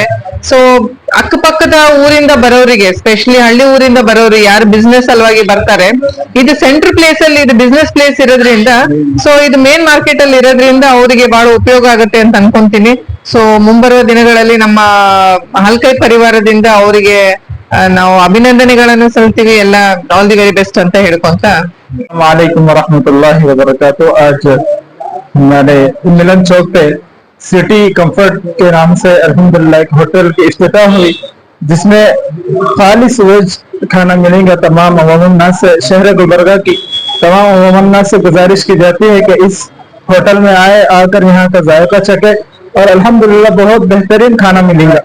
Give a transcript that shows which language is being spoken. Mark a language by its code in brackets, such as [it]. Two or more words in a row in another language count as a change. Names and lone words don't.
[kn] ಸೊ ಅಕ್ಕಪಕ್ಕದ ಊರಿಂದ ಬರೋರಿಗೆ, ಸ್ಪೆಷಲಿ ಹಳ್ಳಿ ಊರಿಂದ ಬರೋರು ಯಾರು ಬಿಸ್ನೆಸ್ ಸಲುವಾಗಿ ಬರ್ತಾರೆ, ಇದು [en] central place [kn] ಅಲ್ಲಿ ಇದು [en] business place [kn] ಇರೋದ್ರಿಂದ, ಸೊ ಇದು [en] main market [kn] ಅಲ್ಲಿ ಇರೋದ್ರಿಂದ ಅವರಿಗೆ ಬಹಳ ಉಪಯೋಗ ಆಗುತ್ತೆ ಅಂತ ಅನ್ಕೊಂತೀನಿ। ಸೊ ಮುಂಬರುವ ದಿನಗಳಲ್ಲಿ ನಮ್ಮ ಹಲ್ಕೈ ಪರಿವಾರದಿಂದ ಅವರಿಗೆ ನಾವು ಅಭಿನಂದನೆಗಳನ್ನು ಸಲ್ತೀವಿ। ಎಲ್ಲ [en] all the very best [kn] ಅಂತ ಹೇಳ್ಕೊಂತ [ar] وعليكم ورحمة الله وبركاته. [ur] آج ہمارے ملن چوک پے سٹی کمفرٹ کے نام سے الحمدللہ ایک ہوٹل کی افتتاح ہوئی، جس میں خالص ویج کھانا ملے گا. تمام عوام الناس سے، شہر گلبرگہ کی تمام عوام الناس سے گزارش کی جاتی ہے کہ اس ہوٹل میں آکر یہاں کا ذائقہ چکھے اور الحمدللہ بہت بہترین کھانا ملے گا.